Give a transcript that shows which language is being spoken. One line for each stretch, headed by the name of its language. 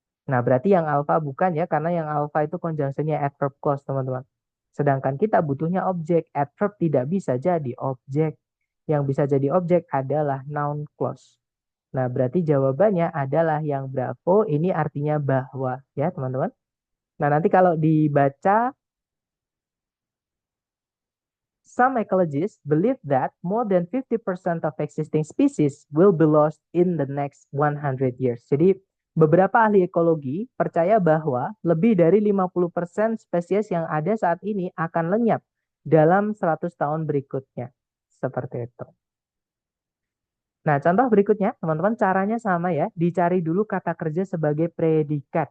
Indonesian: Nah, berarti yang alpha bukan ya, karena yang alpha itu conjunctionnya adverb clause, teman-teman. Sedangkan kita butuhnya objek, adverb tidak bisa jadi objek. Yang bisa jadi objek adalah noun clause. Nah, berarti jawabannya adalah yang Bravo, ini artinya bahwa, ya teman-teman.
English: Nah, nanti kalau dibaca, some ecologists believe that more than 50% of existing species will be lost in the next 100 years.
Indonesian: Jadi, beberapa ahli ekologi percaya bahwa lebih dari 50% spesies yang ada saat ini akan lenyap dalam 100 tahun berikutnya. Seperti itu. Nah, contoh berikutnya, teman-teman, caranya sama ya. Dicari dulu kata kerja sebagai predikat.